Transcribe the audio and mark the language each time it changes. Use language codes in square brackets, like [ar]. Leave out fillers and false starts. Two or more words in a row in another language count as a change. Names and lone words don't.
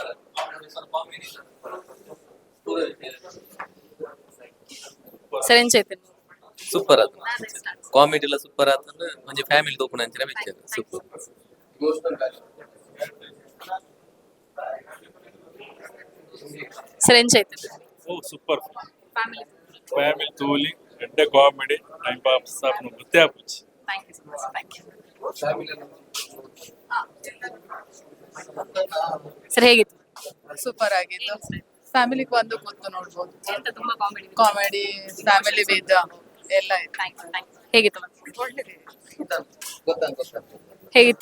[tcy] ಸೂಪರ್ ಅದು ಕಾಮಿಡಿ ಎಲ್ಲ ಸೂಪರ್ ಆತಂದ್ರೆ ಒಂಜಿ ಫ್ಯಾಮಿಲಿ ತೋಪುನ ಅಂಚಿನ ಪಿಕ್ಚರ್ ಸೂಪರ್. ಓ ಸೂಪರ್ ಫ್ಯಾಮಿಲಿ ತೂಲಿ ಗಡ್ಡೆ ಕಾಮಿಡಿ [en] time pass [tcy] ಆಪುನ ಬುತ್ತೆ ಆಪುಜಿ. [kn] ಸರ್ ಹೇಗಿತ್ತು? ಸೂಪರ್ ಆಗಿತ್ತು. ಫ್ಯಾಮಿಲಿ ಬಂದು ಕೂತು ನೋಡ್ಬೋದು. [en] comedy family with ಎಲ್ಲ [kn] ಹೇಗಿತ್ತು? ಹೇಗಿತ್ತು?